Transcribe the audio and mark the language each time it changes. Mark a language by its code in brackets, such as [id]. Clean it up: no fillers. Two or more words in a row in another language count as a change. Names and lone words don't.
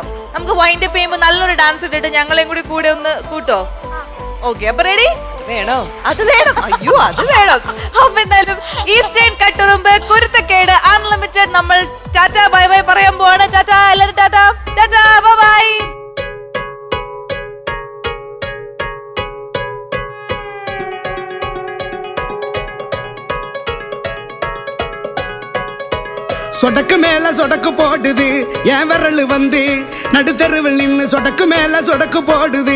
[ml] നമുക്ക് [en] wind up [ml] ചെയ്യുമ്പോൾ നല്ലൊരു ഡാൻസ് ഇട്ടിട്ട് ഞങ്ങളെയും കൂടെ ഒന്ന് കൂട്ടോ? ഓക്കെ, അപ്പൊ റെഡി? വേണോ? അത് വേണം. അയ്യോ, അത് വേണം. അപ്പൊ എന്തായാലും ഈസ്റ്റേൺ കട്ടുറുമ്പ് കുരുത്തക്കേട് അൺലിമിറ്റഡ് നമ്മൾ ടാറ്റാ [en] bye bye [ml] പറയാൻ പോവാണ്. ടാറ്റാ എല്ലാവരും, ടാറ്റാ ടാറ്റാ [en] bye bye. [ta] சொடக்கு மேல சொடக்கு போடுது என் விரல் வந்து நடுத்தருவில் நின்னு சொடக்கு மேல சொடக்கு போடுது.